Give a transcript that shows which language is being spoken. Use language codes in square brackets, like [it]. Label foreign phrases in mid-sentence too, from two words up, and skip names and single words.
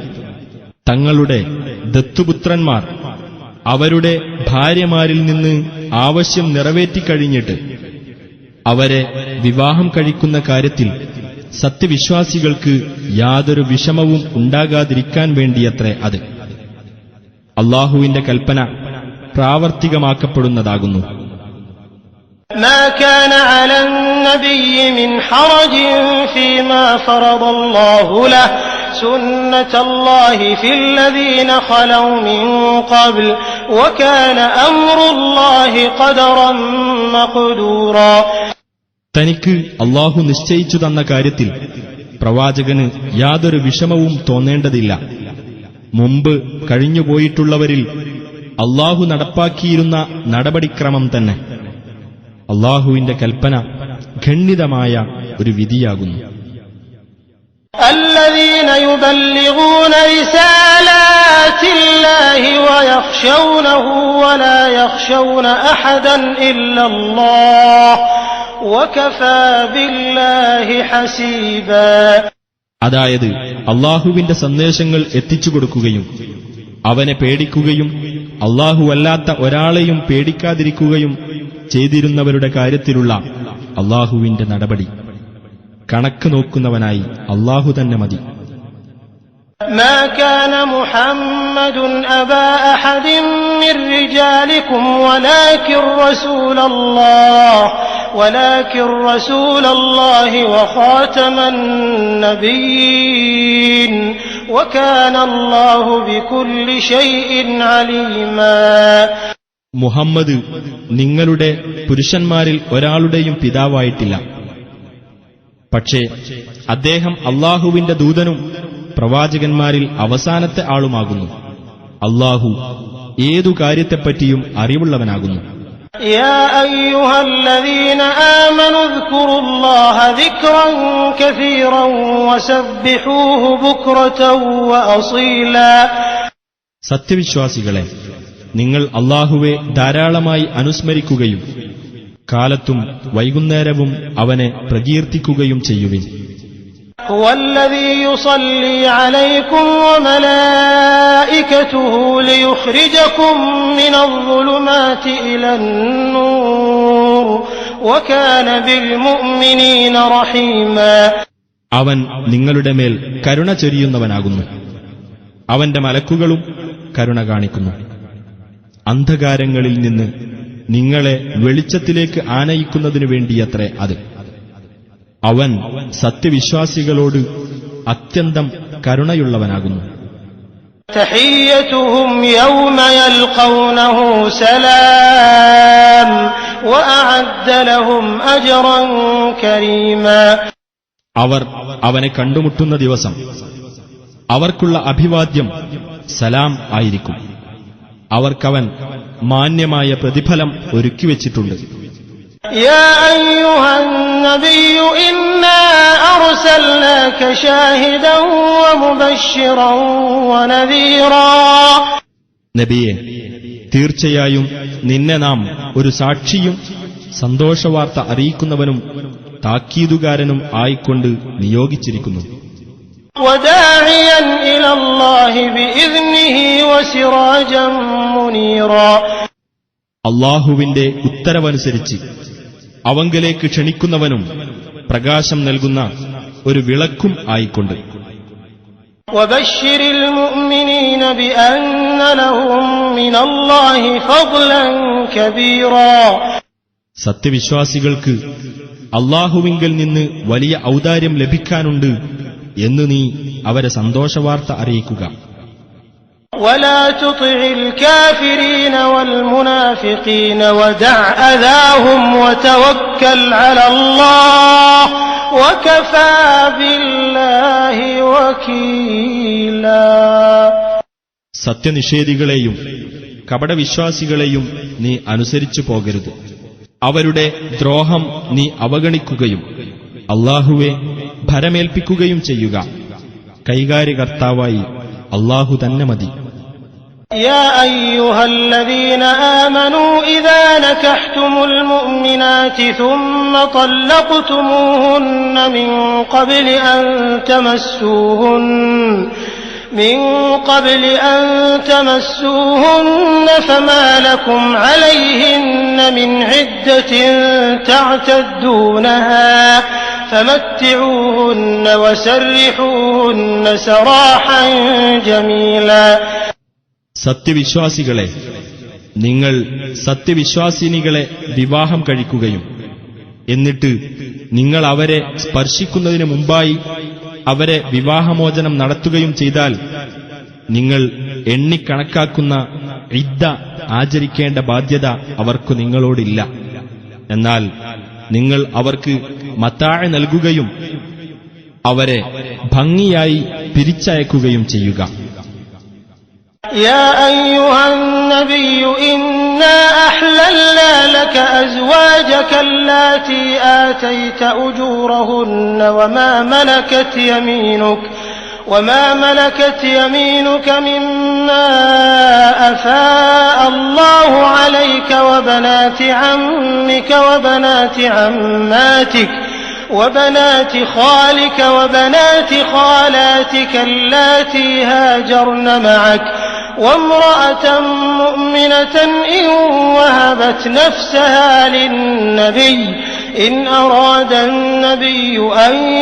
[ml] തങ്ങളുടെ ദത്തുപുത്രന്മാർ അവരുടെ ഭാര്യമാരിൽ നിന്ന് ആവശ്യം നിറവേറ്റിക്കഴിഞ്ഞിട്ട് അവരെ വിവാഹം കഴിക്കുന്ന കാര്യത്തിൽ സത്യവിശ്വാസികൾക്ക് യാതൊരു വിഷമവും ഉണ്ടാകാതിരിക്കാൻ വേണ്ടിയത്രേ അത്. അല്ലാഹുവിന്റെ കൽപ്പന പ്രാവർത്തികമാക്കപ്പെടുന്നതാകുന്നു. [ar] ما كان على النبي من حرج فيما فرض الله له سنة الله في الذين خلوا من قبل وكان أمر الله قدرا مقدورا. [ml] തനിക്ക് അല്ലാഹു നിശ്ചയിച്ചു തന്ന കാര്യത്തിൽ പ്രവാചകന് യാതൊരു വിഷമവും തോന്നേണ്ടതില്ല. മുമ്പ് കഴിഞ്ഞുപോയിട്ടുള്ളവരിൽ അല്ലാഹു നടപ്പാക്കിയിരുന്ന നടപടിക്രമം തന്നെ. അല്ലാഹുവിന്റെ കൽപ്പന ഖണ്ഡിതമായ ഒരു വിധിയാകുന്നു. [ar] الذين يبلغون رسالات الله ويخشونه ولا يخشون أحدا إلا الله وكفى بالله حسيبا. [ml] അതായത് അല്ലാഹുവിന്റെ സന്ദേശങ്ങൾ എത്തിച്ചു കൊടുക്കുകയും അവനെ പേടിക്കുകയും അല്ലാഹുവല്ലാത്ത ഒരാളെയും പേടിക്കാതിരിക്കുകയും ചെയ്തിരുന്നവരുടെ കാര്യത്തിലുള്ള അല്ലാഹുവിന്റെ നടപടി കണക്ക് നോക്കുന്നവനായി അല്ലാഹു തന്നെ മതി. [ar] ما كان محمد أبا أحد من رجالكم ولكن رسول الله وخاتم النبيين وكان الله بكل شيء عليما. [ml] മുഹമ്മദ് നിങ്ങളുടെ പുരുഷന്മാരിൽ ഒരാളുടെയും പിതാവായിട്ടില്ല. പക്ഷേ അദ്ദേഹം അല്ലാഹുവിന്റെ ദൂതനും പ്രവാചകന്മാരിൽ അവസാനത്തെ ആളുമാകുന്നു. അല്ലാഹു ഏതു കാര്യത്തെപ്പറ്റിയും അറിവുള്ളവനാകുന്നു. [ar] يا أيها الذين آمنوا اذكروا الله ذكرا كثيرا وسبحوه بكرة وأصيلا. [ml] സത്യവിശ്വാസികളെ, നിങ്ങൾ അല്ലാഹുവെ ധാരാളമായി അനുസ്മരിക്കുകയും കാലത്തും വൈകുന്നേരവും അവനെ പ്രകീർത്തിക്കുകയും ചെയ്യുവിൻ. [ar] هو الذي يصلي عليكم وملائكته ليخرجكم من الظلمات إلى النور وكان بالمؤمنين رحيما. [ml] അവൻ നിങ്ങളുടെ മേൽ കരുണ ചൊരിയുന്നവനാകുന്നു. അവന്റെ മലക്കുകളും കരുണ കാണിക്കുന്നു. അന്ധകാരങ്ങളിൽ നിന്ന് നിങ്ങളെ വെളിച്ചത്തിലേക്ക് ആനയിക്കുന്നതിനു വേണ്ടിയത്രേ അത്. അവൻ സത്യവിശ്വാസികളോട് അത്യന്തം കരുണയുള്ളവനാകുന്നു. [ar] تحيتهم يوم يلقونه سلام وأعد لهم أجرا كريما. [ml] അവർ അവനെ കണ്ടുമുട്ടുന്ന ദിവസം അവർക്കുള്ള അഭിവാദ്യം സലാം ആയിരിക്കും. അവർക്കവൻ മാന്യമായ പ്രതിഫലം ഒരുക്കിവെച്ചിട്ടുണ്ട്. [ar] يا أيها النبي إنا أرسلناك شاهدا ومبشرا ونذيرا. [ml] നബിയെ, തീർച്ചയായും നിന്നെ നാം ഒരു സാക്ഷിയും സന്തോഷവാർത്ത അറിയിക്കുന്നവനും താക്കീതുകാരനും ആയിക്കൊണ്ട് നിയോഗിച്ചിരിക്കുന്നു. [ar] وداعيا إلى الله بإذنه وسراجا منيرا. [ml] അള്ളാഹുവിന്റെ ഉത്തരവനുസരിച്ച് അവങ്കലേക്ക് ക്ഷണിക്കുന്നവനും പ്രകാശം നൽകുന്ന ഒരു വിളക്കും ആയിക്കൊണ്ട്. [ar] وبشر المؤمنين بأن لهم من الله فضلا كبيرا. [ml] സത്യവിശ്വാസികൾക്ക് അള്ളാഹുവിങ്കൽ നിന്ന് വലിയ ഔദാര്യം ലഭിക്കാനുണ്ട് എന്ന് നീ അവരെ സന്തോഷവാർത്ത അറിയിക്കുക. [ar] ولا تطع الكافرين والمنافقين ودع أذاهم وتوكل على الله وكفى بالله وكيلا. [ml] സത്യനിഷേധികളെയും കപടവിശ്വാസികളെയും നീ അനുസരിച്ചു പോകരുത്. അവരുടെ ദ്രോഹം നീ അവഗണിക്കുകയും അള്ളാഹുവെ ഭരമേൽപ്പിക്കുകയും ചെയ്യുക. കൈകാര്യകർത്താവായി അള്ളാഹു തന്നെ മതി. [ar] يا أيها الذين آمنوا إذا نكحتم المؤمنات ثم طلقتموهن من قبل أن تمسوهن فما لكم عليهن من عدة تعتدونها فمتعوهن وسرحوهن سراحا جميلا. [ml] സത്യവിശ്വാസികളെ, നിങ്ങൾ സത്യവിശ്വാസിനികളെ വിവാഹം കഴിക്കുകയും എന്നിട്ട് നിങ്ങൾ അവരെ സ്പർശിക്കുന്നതിന് മുമ്പായി അവരെ വിവാഹമോചനം നടത്തുകയും ചെയ്താൽ നിങ്ങൾ എണ്ണിക്കണക്കാക്കുന്ന ഇദ്ദ ആചരിക്കേണ്ട ബാധ്യത അവർക്കു നിങ്ങളോടില്ല. എന്നാൽ നിങ്ങൾ അവർക്ക് മത്താഅ നൽകുകയും അവരെ ഭംഗിയായി പിരിച്ചയക്കുകയും ചെയ്യുക. [ar] يا أيها النبي إنا أحللنا لك أزواجك اللاتي آتيت أجورهن وما ملكت يمينك مما أفاء الله عليك وبنات عمك وبنات عماتك وبنات خالك وبنات خالاتك اللاتي هاجرن معك وامرأة مؤمنة إن وهبت نفسها للنبي إن أراد النبي أن